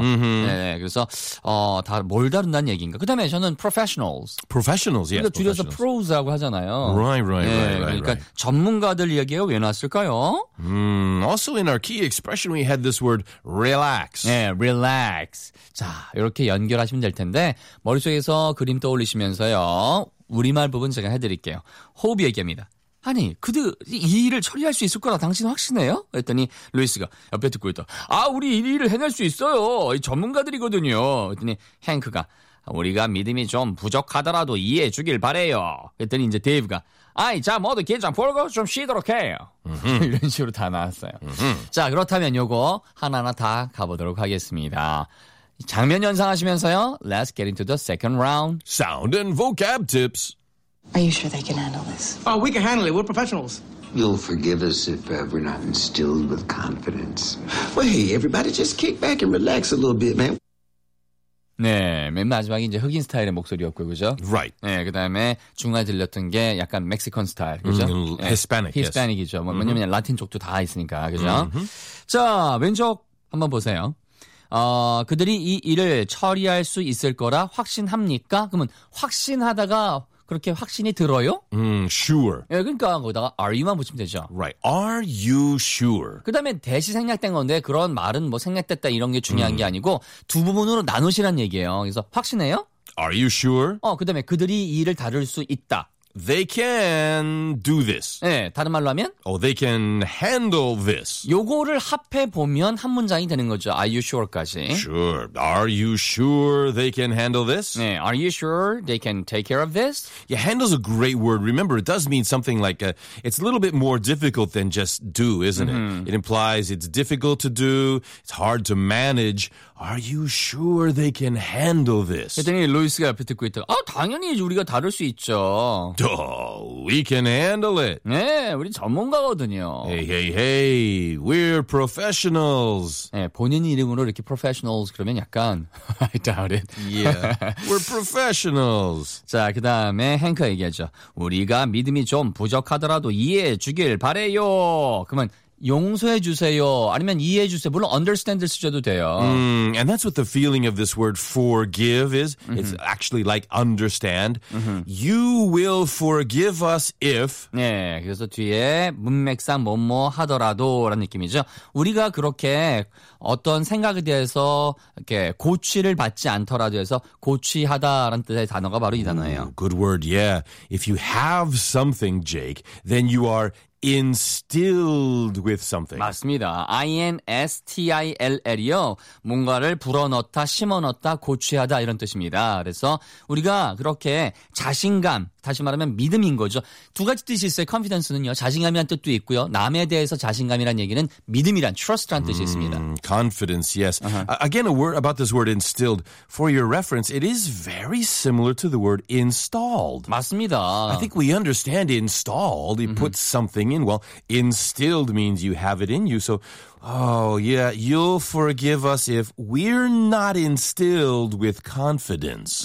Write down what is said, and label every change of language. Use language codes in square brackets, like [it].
[ko] 네, 그래서 뭘 다룬다는 얘기인가. 그 다음에 저는 professionals. [en] Professionals, yes. [ko] 그러니까 줄여서 professionals. pros라고 하잖아요. [en] Right. [ko] 그러니까 [en] right. [ko] 전문가들 얘기에 왜 놨을까요? [en] Also in our key expression, we had this word relax. Yeah, relax. [ko] 자, 이렇게 연결하시면 될 텐데 머릿속에서 그림 떠올리시면서요. 우리말 부분 제가 해드릴게요. 호흡 얘기합니다. 아니, 그들 이 일을 처리할 수 있을 거라 당신 확신해요? 했더니 루이스가 옆에 듣고 있다. 아, 우리 이 일을 해낼 수 있어요. 이 전문가들이거든요. 했더니 헹크가 우리가 믿음이 좀 부족하더라도 이해해 주길 바래요. 했더니 이제 데이브가 아이, 자, 모두 긴장 풀고 좀 쉬도록 해요. 이런 식으로 다 나왔어요. 자, 그렇다면 요거 하나하나 다 가보도록 하겠습니다. 장면 연상하시면서요. [en] Let's get into the second round. Sound and vocab tips. Are you sure they can handle this? Oh, we can handle it. We're professionals. You'll forgive us if we're not instilled with confidence. Well, hey, everybody just kick back and relax a little bit, man. [ko] 네, 맨 마지막이 이제 흑인 스타일의 목소리였고요, 그죠? [en] Right. [ko] 네, 그 다음에 중간에 들렸던 게 약간 멕시칸 스타일, 그죠? [en] Hispanic. [ko] Hispanic이죠. 왜냐면 라틴 쪽도 다 있으니까, 그죠? Mm-hmm. 자, 왼쪽 한번 보세요. 그들이 이 일을 처리할 수 있을 거라 확신합니까? 그러면 확신하다가 그렇게 확신이 들어요? [en] Sure. [ko] 예, 그러니까 거기다가 are만 붙이면 되죠. [en] Right. Are you sure? [ko] 그다음에 대시 생략된 건데 그런 말은 뭐 생략됐다 이런 게 중요한 게 아니고 두 부분으로 나누시란 얘기예요. 그래서 확신해요? [en] Are you sure? [ko] 그다음에 그들이 이 일을 다룰 수 있다. [en] They can do this. [ko] 예, 다른 말로 하면? [en] Oh, they can handle this. [ko] 요거를 합해 보면 한 문장이 되는 거죠. [en] Are you sure까지? Sure. Are you sure they can handle this? [ko] 네, [en] are you sure they can take care of this? Yeah, handle's a great word. Remember, it does mean something like it's a little bit more difficult than just do, isn't it? It implies it's difficult to do, it's hard to manage. Are you sure they can handle this? [ko] 그랬더니 루이스가 옆에 듣고 있다가 아, 당연히 우리가 다룰 수 있죠. [en] Duh, we can handle it. [ko] 네, 우리 전문가거든요. [en] Hey, hey, hey, we're professionals. [ko] 네, 본인 이름으로 이렇게 professionals 그러면 약간 [en] I doubt it. Yeah, we're professionals. [ko] 자, 그 다음에 헹크 얘기하죠. 우리가 믿음이 좀 부족하더라도 이해해 주길 바래요. 그러면 용서해 주세요. 아니면 이해해 주세요. 물론 understand을 쓰셔도 돼요. [en] And that's what the feeling of this word forgive is. Mm-hmm. It's actually like understand. Mm-hmm. You will forgive us if. [ko] 네, 그래서 뒤에 문맥상 뭐뭐 하더라도라는 느낌이죠. 우리가 그렇게 어떤 생각에 대해서 이렇게 고치를 받지 않더라도 해서 고치하다라는 뜻의 단어가 바로 이 단어예요. [en] Ooh, good word, yeah. If you have something, Jake, then you are instilled with something. [ko] 맞습니다. I-N-S-T-I-L-L이요. 뭔가를 불어넣다, 심어넣다, 고취하다 이런 뜻입니다. 그래서 우리가 그렇게 자신감, 다시 말하면 믿음인 거죠. 두 가지 뜻이 있어요. Confidence는요. 자신감이란 뜻도 있고요. 남에 대해서 자신감이란 얘기는 믿음이란, trust란 뜻이 있습니다. [en] Confidence, yes. Uh-huh. Again, a word about this word instilled. For your reference, it is very similar to the word installed. [ko] 맞습니다. [en] I think we understand installed. You put something in. Well, instilled means you have it in you. So, oh, yeah, you'll forgive us if we're not instilled with confidence.